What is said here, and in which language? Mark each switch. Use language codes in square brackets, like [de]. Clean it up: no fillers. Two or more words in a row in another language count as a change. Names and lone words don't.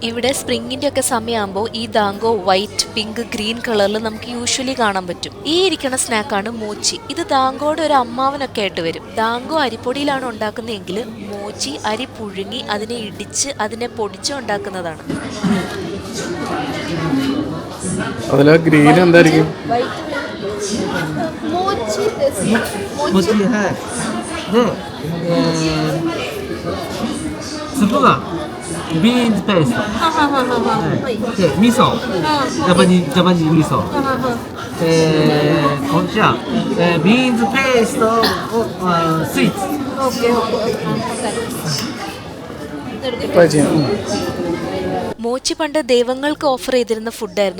[ml] ഇവിടെ സ്പ്രിങ്ങിന്റെ ഒക്കെ സമയമാകുമ്പോൾ ഈ ദാങ്കോ [en] white, pink, green [ml] കളറിൽ നമുക്ക് യൂഷ്വലി കാണാൻ പറ്റും. ഈ ഇരിക്കുന്ന സ്നാക്കാണ് മോച്ചി. ഇത് ദാങ്കോയുടെ ഒരു അമ്മാവനൊക്കെ ആയിട്ട് വരും. ദാങ്കോ അരിപ്പൊടിയിലാണ് ഉണ്ടാക്കുന്നതെങ്കിൽ മോച്ചി അരി പുഴുങ്ങി അതിനെ ഇടിച്ച് അതിനെ പൊടിച്ച് ഉണ്ടാക്കുന്നതാണ്. ഗ്രീൻ എന്തായിരിക്കും? [ja] ビーンズペースト、で味噌、ジャパニーズ味噌、こちら、ビーンズペーストをスイーツ。 [ml] മോച്ചി പണ്ട് ദൈവങ്ങൾക്ക് ഓഫർ ചെയ്തിരുന്ന ഫുഡായിരുന്നു.